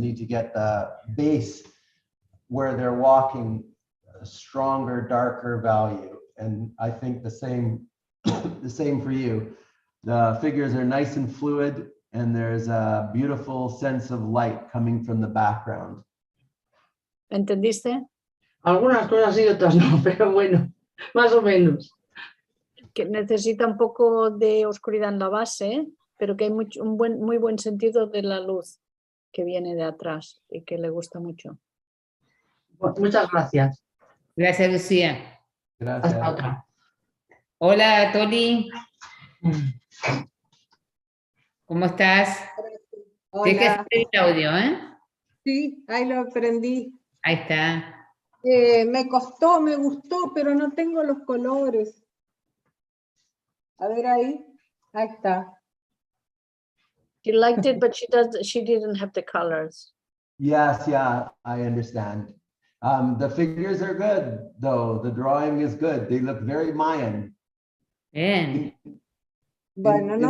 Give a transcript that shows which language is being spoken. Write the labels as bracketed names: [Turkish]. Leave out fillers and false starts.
[English] I need to get the base where they're walking a stronger, darker value. And I think the same, the same for you. The figures are nice and fluid, and there's a beautiful sense of light coming from the background. [Spanish] ¿Entendiste? Algunas cosas sí, otras no, pero bueno, más o menos. Que necesita un poco de oscuridad en la base, pero que hay muy buen sentido de la luz que viene de atrás y que le gusta mucho. Muchas gracias. Gracias, Lucía. Gracias. Hasta otra. Hola, Toli. ¿Cómo estás? Tienes que Hola, hacer el audio, ¿eh? sí, ahí lo aprendí. Ahí está. Me costó, me gustó, pero no tengo los colores. A ver ahí está. [English] She liked it, but she didn't have the colors. Yes, yeah, I understand. The figures are good, though. The drawing is good. They look very Mayan. [Spanish] Bien. Bueno, no